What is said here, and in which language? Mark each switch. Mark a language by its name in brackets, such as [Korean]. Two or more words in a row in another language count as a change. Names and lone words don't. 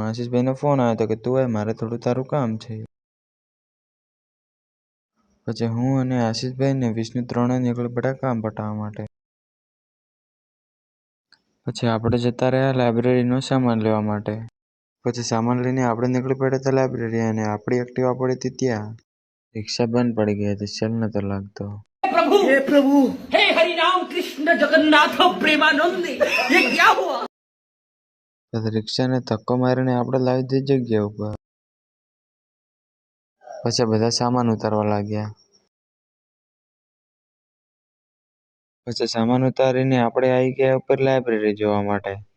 [Gujarati] આશીષભાઈનો ફોન આવ્યો હતો કે તું આય, મારે થોડું તારું કામ છે। પછી હું અને આશીષભાઈ ને વિષ્ણુ ત્રણે નીકળી પડ્યા કામ પટાવવા માટે। પછી આપણે જતા રહ્યા લાઇબ્રેરીનો સામાન લેવા માટે। પછી સામાન લઈને આપણે નીકળી પડ્યા હતા લાઇબ્રેરી, અને આપણી એક્ટિવા પડી હતી ત્યાં। રિક્ષા બંધ પડી ગઈ હતી, ચાલ નતો લાગતો। [Hindi] हे प्रभु हे हरि राम कृष्ण जगन्नाथ प्रेमानंद ये क्या हुआ। [Gujarati] પછી રિક્ષાને ધક્કો મારીને આપણે લાવી દીધી જગ્યા ઉપર। પછી બધા સામાન ઉતારવા લાગ્યા। પછી સામાન ઉતારીને આપણે આવી ગયા ઉપર લાઇબ્રેરી જોવા માટે।